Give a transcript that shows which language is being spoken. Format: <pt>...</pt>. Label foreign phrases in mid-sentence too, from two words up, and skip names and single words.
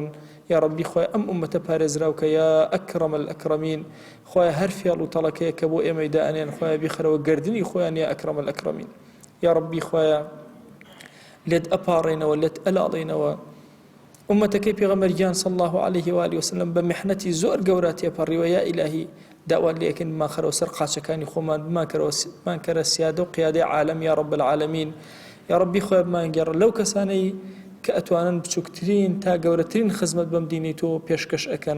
<ar>یا ربی</ar> <ckb>خوای ئەم ئومەتە پارێزراوکە</ckb> <ar>یا ئەکرەم الئەکرەمین.</ar> <ckb>خوای هەر فێڵ و تەڵەکەیە کە بۆ ئێمەی دائەنێن، خوای بیخەرەوە گەردنی خۆیان</ckb> <ar>یا ئەکرەم الئەکرەمین. یا ربی</ar> <ckb>خوایە لێت ئەپاڕێنەوە، لێت ئەلاڵێنەوە. ئومەتەکەی پێغەمبەریان</ckb> <ar>صلی الله عليه وآله وسلم</ar> <ckb>بە میحنەتی زۆر گەورە تێپەڕیوە. یا ئیلاهی داوا لێ ئەکەین بمانخەرەوە سەر قاچەکانی خۆمان، بمانکەرە سیادە و قیادەی عالەم</ckb> <ar>یا رب العالمین. یا ربی</ar> <ckb>خوای بمانگەڕە لەو کەسانەی کە ئەتوانن بچووکترین تا گەورەترین خزمەت بەم دینی تۆ پێشکەش ئەکەن.</ckb>